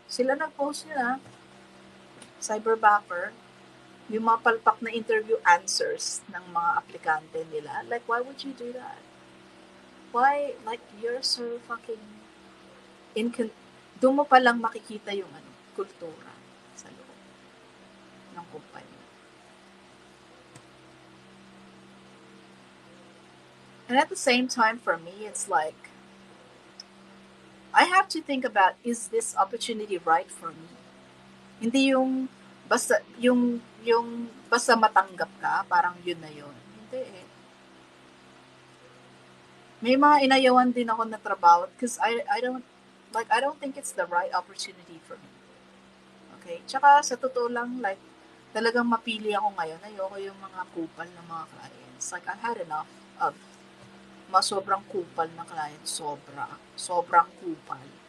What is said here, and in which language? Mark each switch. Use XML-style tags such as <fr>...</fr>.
<tl>Sila nag-post nila, cyberbacker, yung mga palpak na interview answers ng mga aplikante nila.</tl> <en>Like, why would you do that? Why? Like, you're so fucking</en> <tl>doon mo palang makikita yung kultura sa loob ng kumpanya.</tl> <en>And at the same time, for me, it's like, I have to think about, is this opportunity right for me?</en> <tl>Hindi yung basta basta matanggap ka, parang yun na yun. Hindi eh. May mga inayawan din ako na trabaho</tl> <en>because I don't think it's the right opportunity for me.</en> <tl>Okay? Tsaka sa totoo lang, like, talagang mapili ako ngayon. Ayoko yung mga kupal ng mga clients.</tl> <en>Like, I had enough of</en> <tl>sobrang kupal</tl> <en>na clients.</en> <tl>Sobrang kupal.</tl>